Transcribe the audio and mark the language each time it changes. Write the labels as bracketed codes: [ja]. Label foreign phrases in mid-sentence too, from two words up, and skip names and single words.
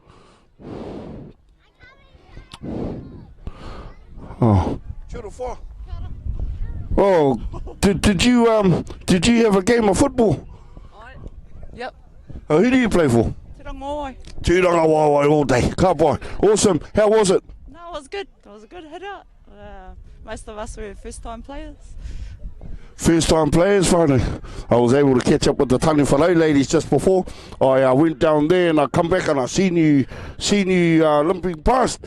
[en] Oh, oh, did you have a game of football? Yep. Oh, who do you play for? Tūranga Waiwai all day. [mi] Ka pai. [en] Awesome. How was it? No, it was good. It was a good hit out. Most of us were first-time players. First-time players, finally. I was able to catch up with the Tani Whanau ladies just before. I went down there and I come back and I seen you limping past.